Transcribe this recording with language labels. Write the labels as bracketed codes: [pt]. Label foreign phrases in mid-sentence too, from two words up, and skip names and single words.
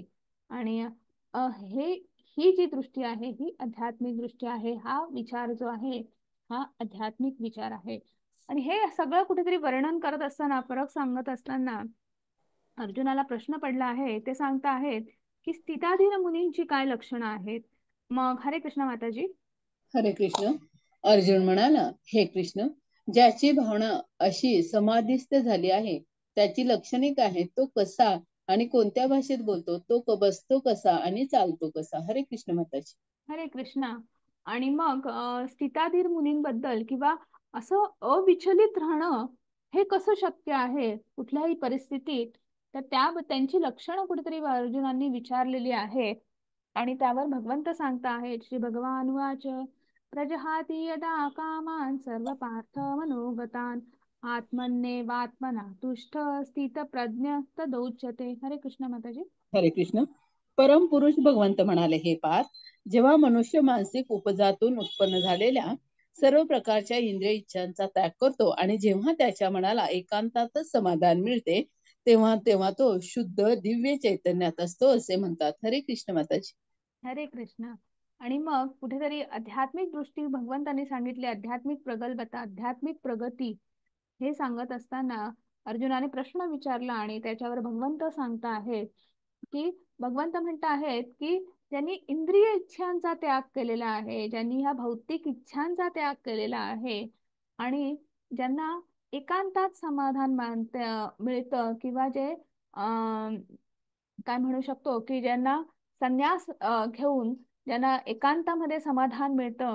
[mr] आणि हे ही जी दृष्टी आहे ही आध्यात्मिक दृष्टी आहे. हा विचार जो आहे हा आध्यात्मिक विचार आहे. आणि हे सगळं कुठेतरी वर्णन करत असताना, फरक सांगत असताना अर्जुनाला प्रश्न पडला आहे. ते सांगता आहेत की स्थिताधीन मुनींची काय लक्षणं आहेत. मग हरे कृष्ण माताजी. हरे कृष्ण. अर्जुन म्हणाला, हे कृष्ण, ज्याची भावना अशी समाधिस्थ झाली आहे त्याची लक्षणे काय आहेत, तो कसा आणि कोणत्या भाषेत बोलतो, तो बसतो कसा आणि चालतो कसा. हरे कृष्ण माताजी. हरे कृष्णा. आणि मग स्थिताधीर मुनींबद्दल किंवा असं अविचलित राहणं हे कसं शक्य आहे कुठल्याही परिस्थितीत, तर त्यांची लक्षणं कुठेतरी अर्जुनांनी विचारलेली आहेत. आणि त्यावर भगवंत सांगता आहेत, [sa] श्री भगवान वाच प्रजहाती यदा कामान सर्व पार्थ मनोगतान आत्मन्येवात्मना तुष्ट स्थित प्रज्ञ तदोच्यते. [mr] हरे कृष्ण माताजी. हरे कृष्ण. परमपुरुष भगवंत म्हणाले, हे पार्थ, जेव्हा मनुष्य मानसिक उपजातून उत्पन्न झालेल्या सर्व प्रकारच्या इंद्रिय इच्छांचा त्याग करतो आणि जेव्हा त्याच्या मनाला एकांतातच समाधान मिळते, तेव्हा तेव्हा तो शुद्ध दिव्य चैतन्यात असतो असे म्हणतात. हरे कृष्ण माताजी. हरे कृष्ण. आणि मग कुठेतरी आध्यात्मिक दृष्टी भगवंतांनी सांगितली, आध्यात्मिक प्रगल्भता, आध्यात्मिक प्रगती हे सांगत असताना अर्जुनाने प्रश्न विचारला आणि त्याच्यावर भगवंत सांगता आहेत की भगवंत म्हणत आहेत की ज्यांनी इंद्रिय इच्छांचा त्याग केलेला आहे, ज्यांनी ह्या भौतिक इच्छांचा त्याग केलेला आहे आणि ज्यांना एकांतात समाधान मिळतं, किंवा जे काय म्हणू शकतो की ज्यांना संन्यास घेऊन ज्यांना एकांतामध्ये समाधान मिळतं.